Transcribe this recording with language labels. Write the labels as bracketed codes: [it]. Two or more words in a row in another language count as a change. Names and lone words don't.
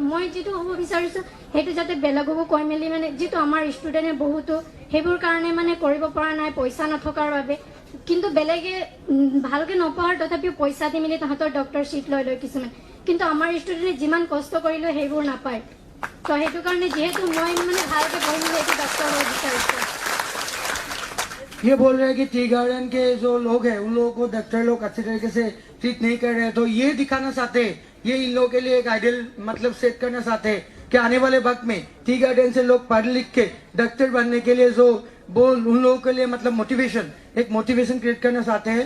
[as] মই যিটো হ'ব বিচাৰিছোঁ সেইটো যাতে বেলেগকো কৈ মেলি মানে যিটো আমাৰ ষ্টুডেণ্টে বহুতো সেইবোৰ কাৰণে মানে কৰিব পৰা নাই পইচা নথকাৰ বাবে, কিন্তু বেলেগে ভালকে নপঢ়াৰ তথাপিও পইচা দি মেলি তাহাঁতৰ [en] doctor seat [as] লৈ লয় কিছুমান, কিন্তু আমাৰ ষ্টুডেণ্টে যিমান কষ্ট কৰিলেও সেইবোৰ নাপায়। তো সেইটো কাৰণে যিহেতু মই মানে ভালকে পঢ়ি মেলি এইটো ডক্টৰ হ'ব বিচাৰিছোঁ। [hi] ये बोल रहे हैं कि [en] tea garden [hi] के जो लोग हैं उन लोगों को डॉक्टर लोग अच्छे तरीके से ट्रीट नहीं कर रहे हैं, तो ये दिखाना चाहते हैं, ये इन लोगों के लिए एक आइडियल मतलब सेट करना चाहते हैं कि आने वाले वक्त में [en] tea garden [hi] से लोग पढ़ लिख के डॉक्टर बनने के लिए जो वो उन लोगों के लिए मतलब मोटिवेशन एक [en] motivation create [hi] करना चाहते हैं।